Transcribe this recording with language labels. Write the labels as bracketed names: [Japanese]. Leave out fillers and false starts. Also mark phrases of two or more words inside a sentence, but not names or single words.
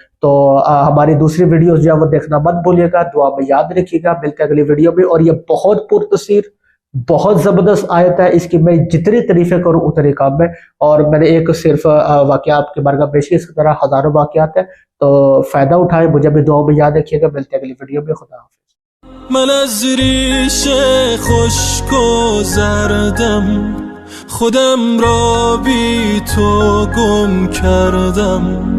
[Urdu] تو ہماری دوسری ویڈیوز جو ہے وہ دیکھنا مت بھولیے گا، دعا میں یاد رکھیے گا، ملتے ہیں اگلی ویڈیو میں، اور یہ بہت پرتاثیر بہت زبردست آیت ہے، اس کی میں جتنی تعریفیں کروں اتنی کم ہے، اور میں نے ایک صرف واقعہ آپ کے بارے میں پیش کیا، اس کی طرح ہزاروں واقعات ہیں، تو فائدہ اٹھائیں، مجھے بھی دعاؤں میں یاد رکھیے گا، ملتے ہیں اگلی ویڈیو میں، خدا حافظ۔ [Persian] من از ریش خشک و زردم خودم را بی تو گم کردم.